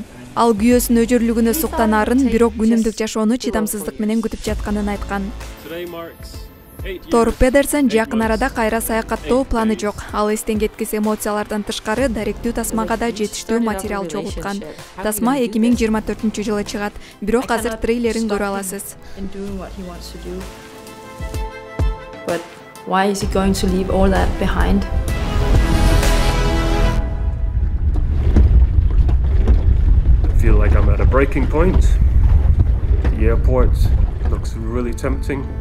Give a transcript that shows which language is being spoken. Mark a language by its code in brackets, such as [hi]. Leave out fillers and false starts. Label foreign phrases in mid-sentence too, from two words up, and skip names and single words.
[ky] Ал күйөөсүнүн өжөрлүгүнө суктанаарын, бирок күнүмдүк жашоону чыдамсыздык менен күтүп жатканын айткан. Тор Педерсен жакын арада кайра саякаттоо планы жок. Ал эстен кеткис эмоциялардан тышкары даректүү тасмага да жетиштүү материал чогулткан. Тасма 2024-жылы чыгат, бирок азыр трейлерин көрө аласыз. [en] But why is he going to leave all that behind? I feel like I'm at a breaking point. The airport looks really tempting.